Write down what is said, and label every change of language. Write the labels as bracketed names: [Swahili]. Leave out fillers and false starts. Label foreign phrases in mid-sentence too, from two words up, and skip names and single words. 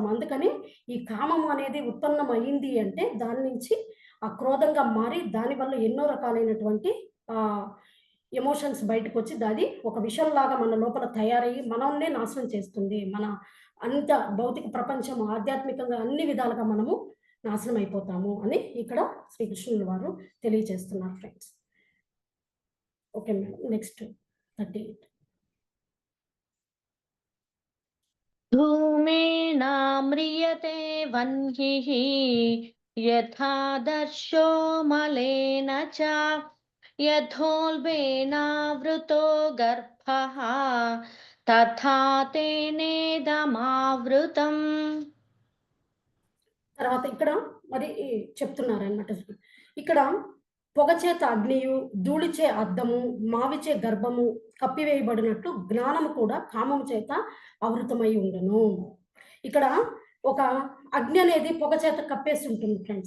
[Telugu] అందుకని ఈ కామం అనేది ఉత్పన్నమయింది అంటే దాని నుంచి ఆ క్రోధంగా మారి దానివల్ల ఎన్నో రకాలైనటువంటి ఆహ్, ఎమోషన్స్ బయటకొచ్చి అది ఒక విషంలాగా మన లోపల తయారయ్యి మనల్నే నాశనం చేస్తుంది. మన అంత భౌతిక ప్రపంచం ఆధ్యాత్మికంగా అన్ని విధాలుగా మనము నాశనం అయిపోతాము అని ఇక్కడ శ్రీకృష్ణుల వారు తెలియజేస్తున్నారు ఫ్రెండ్స్. [English] okay madam, next [Telugu] 38. [Sanskrit] धूमेनाम्रियते वह्निः यथा दर्शो मलेन च यथोल्बेनावृतो गर्भः तथा तेनेदमावृतम्. [Telugu] తర్వాత ఇక్కడ మరి చెప్తున్నారనమాట. ఇక్కడ పొగచేత అగ్నియు, ధూళిచే అద్దము, మావిచే గర్భము కప్పివేయబడినట్టు జ్ఞానము కూడా కామము చేత ఆవృతమై ఉండును. ఇక్కడ ఒక అగ్ని అనేది పొగ చేత కప్పేసి ఉంటుంది ఫ్రెండ్స్.